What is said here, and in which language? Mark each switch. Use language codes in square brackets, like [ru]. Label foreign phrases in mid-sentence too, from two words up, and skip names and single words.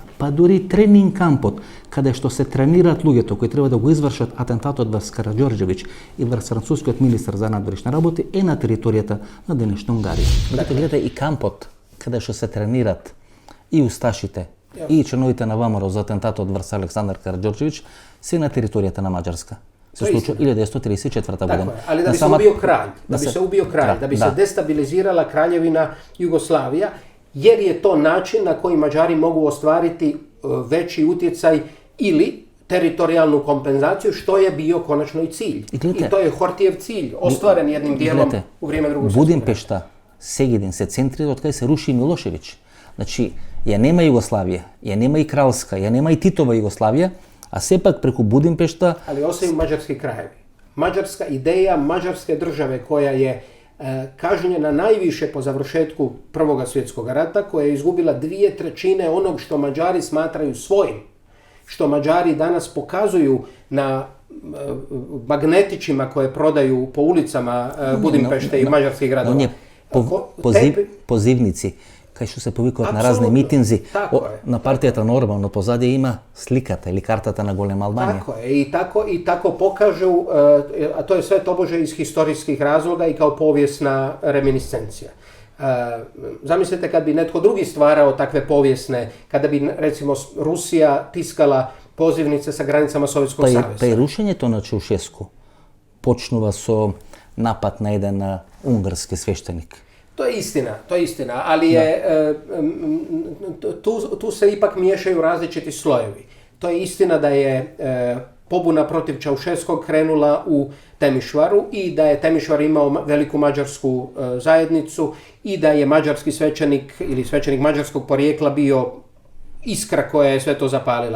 [mk] Па дури тренинг кампот, каде што се тренираат луѓето кои треба да го извршат атентатот врз Караđorđević и врз францускиот министар за надворешни работи е на територијата на денешна Унгарија. Гледате и кампот каде што се тренираат и усташите и членовите на ВМРО за атентатот врз Александар Караđorđević се на територијата на Маđарска. Се случува 1934 година. [hr] Tako je, ali da bi se ubio kralj, da bi se destabilizirala kraljevina Jugoslavija, jer je to način na koji Mađari mogu ostvariti veći utjecaj ili teritorijalnu kompenzaciju, što je bio konačno i cilj. I to je Hortijev cilj, ostvaren jednim dijelom u vrijeme Drugog svjetskog rata. Budimpešta, [mk] Сегедин се центрира од кај се руши Милошевиќ. Значи, ја нема Југославија, ја нема и кралска, ја нема и Титова Југославија, a сепак преку Budimpešta... [hr] Ali ostaju mađarski krajevi. Mađarska ideja mađarske države koja je kažnjena najviše po završetku Prvog svjetskog rata, koja je izgubila 2/3 onog što Mađari smatraju svojim, što Mađari danas pokazuju na magnetićima koje prodaju po ulicama Budimpešte i mađarskih gradova. On je pozivnici, [mk] кај што се повикуваат на разни митинзи, на партијата на Орбан, но позади има сликата или картата на голема Албанија. [hr] Tako je, i tako pokažu, a to je sve tobože iz historijskih razloga i kao povijesna reminiscencija. Zamislite kad bi netko drugi stvarao takve povijesne, kada bi recimo Rusija tiskala pozivnice sa granicama Sovjetskog saveza. [mk] Па и рушењето на Чаушеску почнува со напад на еден унгарски свештеник. [hr] To je istina, ali je, tu se ipak miješaju različiti slojevi. To je istina da je pobuna protiv Čaušeskog krenula u Temišvaru i da je Temišvar imao veliku mađarsku zajednicu i da je mađarski svećenik ili svećenik mađarskog porijekla bio iskra koja je sve to zapalila.